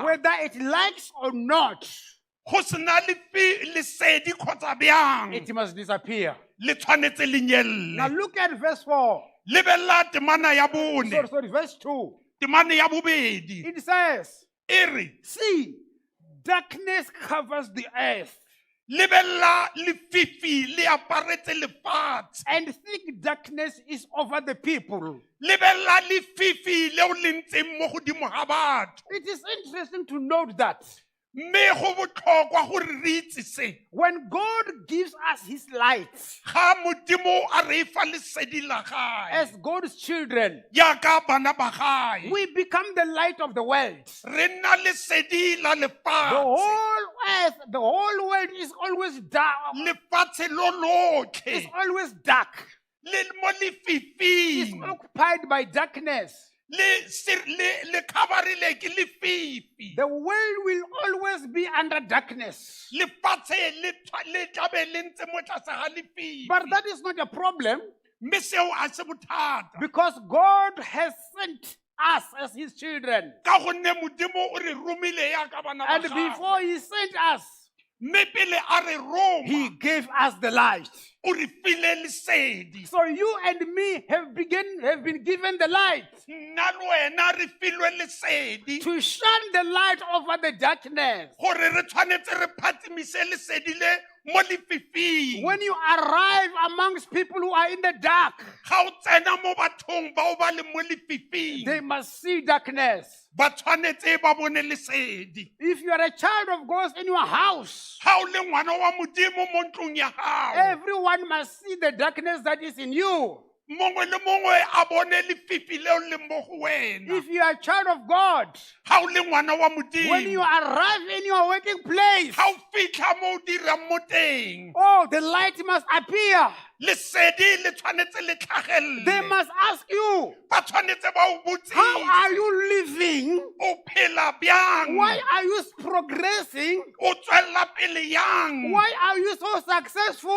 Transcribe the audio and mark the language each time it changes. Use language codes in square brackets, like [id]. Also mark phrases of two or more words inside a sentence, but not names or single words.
[en] whether it likes or not. [tn] go sena lesedi kgotsa bjang [en] It must disappear. [tn] le tshwanetse le [en] Now [tn] nyelle [en] look at verse 4. [tn] lebella temana ya bone [en] Sorry, verse 2. [tn] temane ya bobedi [en] It says, [tn] e re [en] see, darkness covers the earth, [tn] lebella lefifi le aparetse lefatshe [en] and thick darkness is over the people. [tn] lebella lefifi leo le ntseng mo godimo ga batho [en] It is interesting to note that [tn] mme go botlhokwa gore re itse se [en] when God gives us his light [tn] ga modimo a re fa lesedi la gae [en] as God's children, [tn] jaaka bana ba gae [en] we become the light of the world. [tn] re nna lesedi la [en] The [tn] lefatshe [en] whole earth, the whole world is always dark. [tn] lefatshe lo [en] It's [tn] lotlhe [en] always dark. [tn] le mo [en] It's [tn] lefifing [en] occupied by darkness. [tn] le khabarile ke lefifi [en] The world will always be under darkness. [tn] lefatshe le tlabe le ntse mo tlase ga lefifi [en] But that is not a problem [tn] mme seo a se bothata [en] because God has sent us as his children. [tn] ka gonne modimo o re romile yaka bana ba [en] And [tn] gagwe. [en] before he sent us, [tn] mme pele a re roma [en] He gave us the light. [tn] o re file lesedi [en] So you and me have been given the light [tn] nna le wena re filwe lesedi [en] to shine the light over the darkness. [tn] gore re tshwanetse re phatimise lesedi le mo lefifing [en] When you arrive amongst people who are in the dark, [tn] ga o tsena mo bathong bao ba le mo lefifing [en] they must see darkness. [tn] ba tshwanetse ba bone lesedi [en] If you are a child of God in your house, [tn] ga o le ngwana wa modimo mo ntlong ya gago [en] everyone must see the darkness that is in you. [tn] mongwe le mongwe a bone lefifi leo le mo go wena [en] If you are a child of God, [tn] ga o le ngwana wa [en] when you [tn] modimo [en] arrive in your working place, [tn] ga o fitlha mo o dirang mo teng [en] oh, the light must appear. [tn] lesedi le tshwanetse le [en] They [tn] tlhagelele [en] must ask you, [tn] ba tshwanetse ba o [en] how [tn] botsise [en] are you living? [tn] o phela bjang [en] Why are you progressing? [tn] o tswella pele yang [en] Why are you so successful